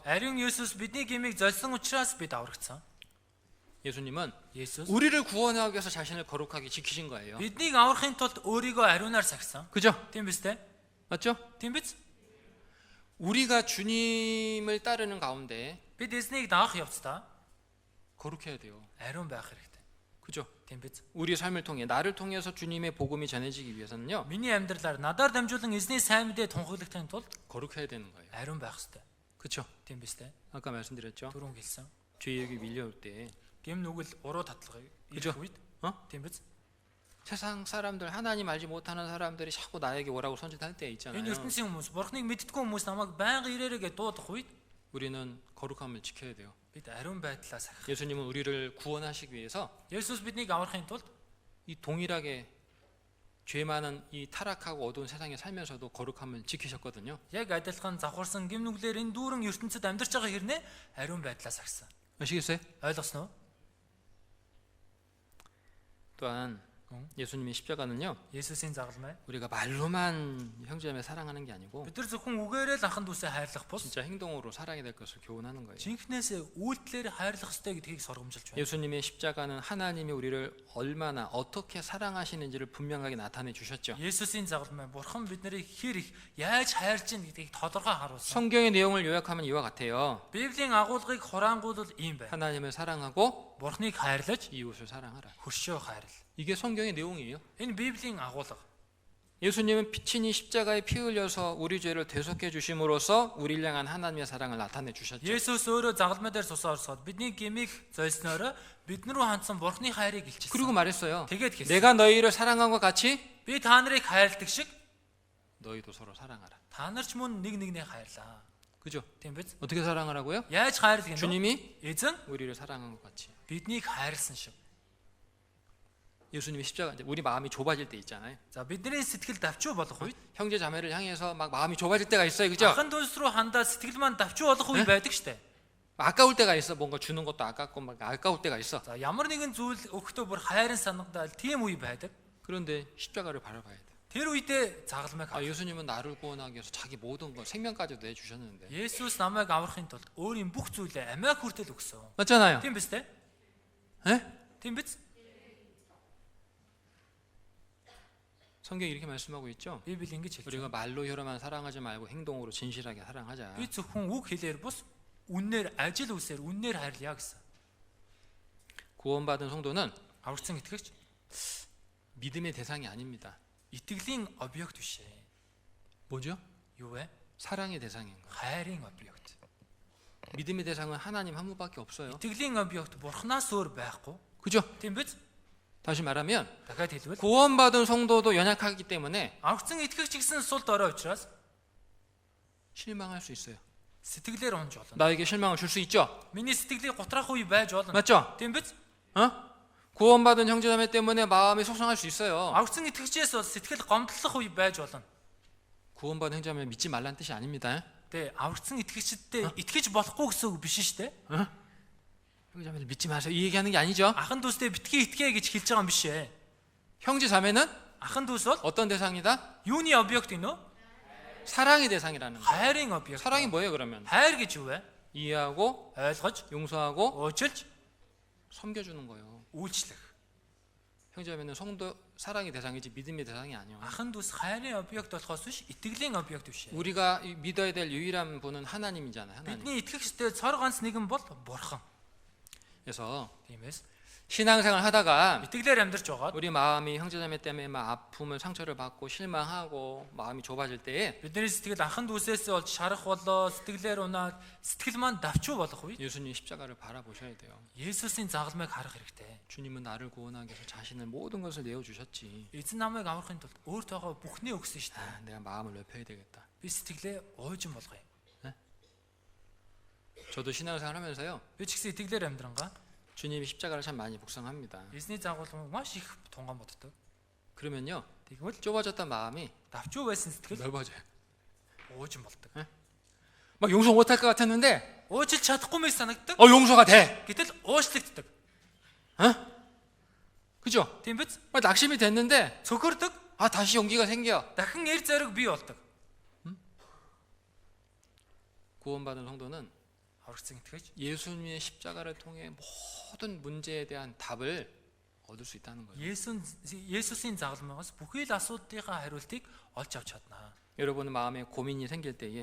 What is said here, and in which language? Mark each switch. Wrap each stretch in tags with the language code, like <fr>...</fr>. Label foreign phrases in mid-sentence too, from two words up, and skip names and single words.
<mn>Ариун Есүс бидний гэмийг золсон учраас бид аврагдсан.</mn> <ko>예수님은 Есүс 우리를 구원하기 위해서 자신을 거룩하게 지키신 거예요.</ko> <mn>биднийг аврахын тулд өөрийгөө ариунаар сахисан.</mn> <ko>그죠?</ko> <mn>Тийм биз дээ?</mn> <ko>맞죠?</ko> <mn>Тийм биз?</mn> <ko>우리가 주님을 따르는 가운데</ko> <mn>Бид эзнийг даах явцдаа</mn> <ko>거룩해야 돼요.</ko> <mn>ариун байх хэрэгтэй.</mn> <ko>그죠?</ko> <mn>Тийм биз?</mn> <ko>우리 삶을 통해 나를 통해서 주님의 복음이 전해지기 위해서는요.</ko> <mn>Миний амьдралаар надаар дамжуулан эзний сайн мэдээ тунхаглахын тулд</mn> <ko>거룩해야 되는 거예요.</ko> <mn>ариун байх хэрэгтэй.</mn> <ko>그렇죠?</ko> <mn>Тийм биз дээ?</mn> <ko>아까 말씀드렸죠.</ko> <mn>Түрүүн хэлсэн.</mn> <ko>죄에게 밀려올 때</ko> <mn>Гэм нүгэл уруу татлагыг</mn> <ko>그죠?</ko> <mn>ирэх үед 어? тийм биз?</mn> <ko>세상 사람들 하나님 알지 못하는 사람들이 자꾸 나에게 오라고 손짓할 때 있잖아요.</ko> <mn>Энэ ертөнцийн хүмүүс, бурхныг мэддэггүй хүмүүс намайг байнга ирээрээ гэж дуудах үед</mn> <ko>우리는 거룩함을 지켜야 돼요.</ko> <mn>бид ариун байдлаа сахих.</mn> <ko>예수님은 우리를 구원하시기 위해서</ko> <mn>Есүс биднийг аврахын тулд</mn> <ko>이 동일하게 죄 많은 이 타락하고 어두운 세상에 살면서도 거룩함을 지키셨거든요.</ko> <mn>яг адилхан завхарсан гэм нүглээр энэ дүүрэн ертөнцид амьдарч байгаа хэрнээ ариун байдлаа сахисан.</mn> <ko>아시겠어요?</ko> <mn>Ойлгосноо?</mn> <ko>또한 예수님의 십자가는요.</ko> <mn>Есүсийн загалмай</mn> <ko>우리가 말로만 형제자매 사랑하는 게 아니고</ko> <mn>бид нар зөвхөн үгээрээ л ахын дүүсээ хайрлах бус</mn> <ko>진짜 행동으로 살아야 될 것을 교훈하는 거예요.</ko> <mn>жинхнээс үйлдэлээр хайрлах ёстой гэдгийг сургамжилж байна.</mn> <ko>예수님의 십자가는 하나님이 우리를 얼마나 어떻게 사랑하시는지를 분명하게 나타내 주셨죠.</ko> <mn>Есүсийн загалмай бурхан бид нарыг хэр их яаж хайрлж байна гэдгийг тодорхой харуулсан.</mn> <ko>성경의 내용을 요약하면 이와 같아요.</ko> <mn>Библийн агуулгыг хураангуул ийм байна.</mn> <ko>하나님을 사랑하고</ko> <mn>Бурхныг хайрлаж</mn> <ko>이웃을 사랑하라.</ko> <mn>хөршөө хайрл.</mn> <ko>이게 성경의 내용이에요.</ko> <mn>Энэ Библийн агуулга.</mn> <ko>예수님은 피친이 십자가에 피 흘려서 우리 죄를 대속해 주심으로써 우리를 향한 하나님의 사랑을 나타내 주셨죠.</ko> <mn>Есүс өөрөө загалмай дээр цус орсоод бидний гмийг золсноор бид нар руу хандсан бурхны хайрыг</mn> <ko>그리고</ko> <mn>илчилсэн.</mn> <ko>말했어요.</ko> <mn>Тэгээд хэлсэн.</mn> <ko>내가 너희를 사랑한 것 같이</ko> <mn>Би та нарыг хайрладаг шиг</mn> <ko>너희도 서로 사랑하라.</ko> <mn>та нар ч мөн нэг нэгнээ хайрлаа.</mn> <ko>그죠?</ko> <mn>Тийм биз?</mn> <ko>어떻게 사랑하라고요?</ko> <mn>Яаж хайрлах юм бэ?</mn> <ko>주님이</ko> <mn>Эзэн</mn> <ko>우리를 사랑한 것 같이.</ko> <mn>биднийг хайрлсан шиг.</mn> <ko>예수님이 십자가 이제 우리 마음이 좁아질 때 있잖아요.</ko> <mn>За бидний сэтгэл давчуу болох үед</mn> <ko>형제 자매를 향해서 막 마음이 좁아질 때가 있어요. 그죠?</ko> <mn>ахын дүнс рүү хандаад сэтгэл маань давчуу болох үе байдаг штэ.</mn> <ko>아까울 때가 있어. 뭔가 주는 것도 아깝고 막 아까울 때가 있어.</ko> <mn>За ямар нэгэн зүйл өгөхдөө бүр хайрын санагдал тийм үе байдаг.</mn> <ko>그런데 십자가를 바라봐야 돼.</ko> <mn>Тэр үедээ загалмайг 아, авах.</mn> <ko>예수님은 나를 구원하기 위해서 자기 모든 것 생명까지도 내 주셨는데.</ko> <mn>Есүс намайг аврахын тулд өөрийн бүх зүйлээ амиа хүртэл өгсөн.</mn> <ko>맞잖아요.</ko> <mn>Тийм биз дээ?</mn> <ko>예?</ko> <mn>Тийм биз?</mn> <ko>성경이 이렇게 말씀하고 있죠.</ko> <mn>Библи ингэж хэлж байна.</mn> <ko>우리가 말로 혀로만 사랑하지 말고 행동으로 진실하게 사랑하자.</ko> <mn>Би зөвхөн үг хэлээр бус үннээр ажил үсээр үннээр хайрлая гэсэн.</mn> <ko>구원받은 성도는</ko> <mn>Аврагдсан итгэгч</mn> <ko>믿음의 대상이 아닙니다.</ko> <mn>итгэлийн объект биш ээ.</mn> <ko>뭐죠?</ko> <mn>Юу вэ?</mn> <ko>사랑의 대상인 거예요.</ko> <mn>Хайрын объект.</mn> <ko>믿음의 대상은 하나님 한 분밖에 없어요.</ko> <mn>Итгэлийн объект бурхнаас өөр байхгүй.</mn> <ko>그죠?</ko> <mn>Тийм биз?</mn> <ko>다시 말하면</ko> <mn>Дахиад хэлбэл</mn> <ko>구원받은 성도도 연약하기 때문에</ko> <mn>аврагдсан итгэгч гэсэн сул дорой учраас</mn> <ko>실망할 수 있어요.</ko> <mn>сэтгэлээр унж болно.</mn> <ko>나에게 실망을 줄 수 있죠?</ko> <mn>Миний сэтгэлийг готрах үе байж болно.</mn> <ko>맞죠?</ko> <mn>Тийм биз? 어?</mn> <ko>구원받은 형제자매 때문에 마음이 속상할 수 있어요.</ko> <mn>Аврагдсан итгэгчээс бол сэтгэл гомдлох үе байж болно.</mn> <ko>구원받은 형제자매 믿지 말란 뜻이 아닙니다.</ko> <mn>Тэ аврагдсан итгэгчдээ итгэж болохгүй гэсэн үг биш шүү дээ.</mn> <ko>형제자매를 믿지 마세요. 이 얘기하는 게 아니죠.</ko> <mn>Ахан дүүстэй битгий итгэе гэж хэлж байгаа юм биш ээ.</mn> <ko>형제자매는</ko> <mn>Ахан дүүс бол</mn> <ko>어떤 대상이다?</ko> <mn>юуны объект юм нөө?</mn> <ko>사랑의 대상이라는 거예요.</ko> <mn>хайрын объект.</mn> <ko>사랑이 뭐예요 그러면?</ko> <mn>хайр гэж юу вэ?</mn> <ko>이해하고</ko> <mn>ойлгож,</mn> <ko>용서하고</ko> <mn>уучлж,</mn> <ko>섬겨주는 거예요.</ko> <mn>үйлчлэх.</mn> <ko>형제자매는 성도 사랑의 대상이지 믿음의 대상이 아니에요.</ko> <mn>Ахан дүүс хайрын объект болохоос биш итгэлийн объект биш ээ.</mn> <ko>우리가 믿어야 될 유일한 분은 하나님이잖아요. 하나님.</ko> <mn>Бидний итгэгчтэй цор ганц нэгэн бол бурхан.</mn> <ko>그래서</ko> <mn>Тиймээс</mn> <ko>신앙생활 하다가</ko> <mn>итгэлээр амьдарч байгаад</mn> <ko>우리 마음이 형제자매 때문에 막 아픔을 상처를 받고 실망하고 마음이 좁아질 때에</ko> <mn>бидний сэтгэл ахан дүүсээс болж шарах болоо сэтгэлээр унаад сэтгэл маань давчуу болох үе</mn> <ko>예수님 십자가를 바라보셔야 돼요.</ko> <mn>Есүсийн загалмайг харах хэрэгтэй.</mn> <ko>주님은 나를 구원하기 위해서 자신의 모든 것을 내어주셨지.</ko> <mn>Эзэн намайг аврахын тулд өөртөөгөө бүхнээ өгсөн шүү дээ.</mn> <ko>내가 마음을 넓혀야 되겠다.</ko> <mn>Би сэтгэлээ уужин болгоё.</mn> <ko>저도 신앙생활 하면서요.</ko> <mn>Би ч гэсэн итгэлээр амьдрангаа</mn> <ko>주님이 십자가를 참 많이 묵상합니다.</ko> <mn>эзний загвал маш их тунган боддог.</mn> <ko>그러면요.</ko> <mn>Тэгвэл</mn> <ko>좁아졌던 마음이</ko> <mn>давчуу байсан сэтгэл</mn> <ko>넓어져요.</ko> <mn>уужин болдог.</mn> <ko>막 용서 못할 것 같았는데</ko> <mn>Уужилж чадахгүй мэт санагддаг.</mn> <ko>용서가 돼.</ko> <mn>Гэтэл уучлагддаг.</mn> <ko>그죠?</ko> <mn>Тийм биз?</mn> <ko>막 낙심이 됐는데</ko> <mn>Цөхөрдөг.</mn> <ko>다시 용기가 생겨.</ko> <mn>Дахин эр зориг бий болдог.</mn> <ko>구원받은 성도는</ko> <mn>Аврагдсан итгэж</mn> <ko>예수님의 십자가를 통해 모든 문제에 대한 답을 얻을 수 있다는 거예요.</ko> <mn>Есүсийн загалмайгаас бүхий л асуудлынхаа хариултыг олж авч чадна.</mn> <ko>여러분 마음에 고민이 생길 때에</ko>